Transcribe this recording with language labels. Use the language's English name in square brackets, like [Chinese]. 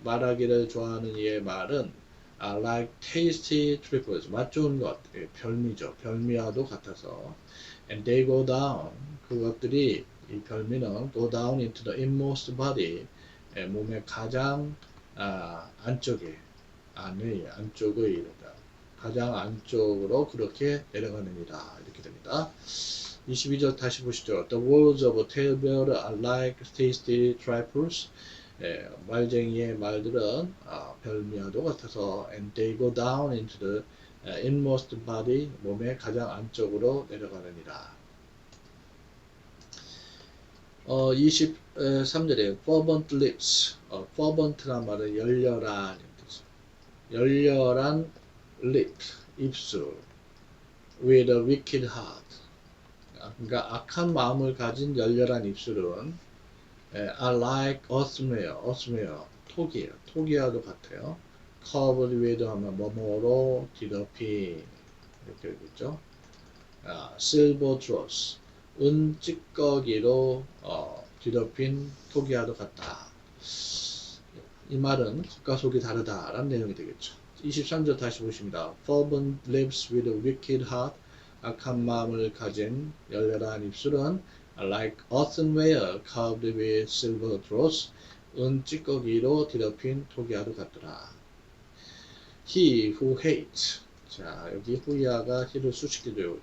[Korean] 말하기를 좋아하는 이의 말은 [English] like tasty trifles, [Korean] 맛 좋은 것, 별미죠. 별미와도 같아서. [English] And they go down, [Korean] 그것들이, 이 별미는 [English] go down into the inmost body, [Korean] 몸의 가장 안쪽에, 안쪽의 이르다. 가장 안쪽으로 그렇게 내려가느니라. 이렇게 됩니다. 22절 다시 보시죠. [English] The words of a talebearer are like tasty trifles. [Korean] 말쟁이의 말들은 별미와도 같아서 [English] and they go down into the inmost body. [Korean] 몸의 가장 안쪽으로 내려가느니라. 23절에 [English] fervent lips. [Korean] fervent란 말은 열렬한 열렬한 lip, 입술. [English] with a wicked heart. [Korean] 그러니까 악한 마음을 가진 열렬한 입술은 [English] are like earthenware, [Korean] 토기예요. 토기와도 같아요. covered with 하면 뭐뭐로 뒤덮인 이렇게 되겠죠. silver dross, 은 찌꺼기로 뒤덮인 토기와도 같다. 이 말은 겉과 속이 다르다라는 내용이 되겠죠. 23절 다시 보십니다. [English] fervent lips with a wicked heart. [Korean] 악한 마음을 가진 열렬한 입술은 [English] like earthenware covered with silver dross. [Korean] 은 찌꺼기로 뒤덮인 토기와도 같더라. [English] He who hates. [Korean] 자, 여기 후이아가 he를 수식해줘요.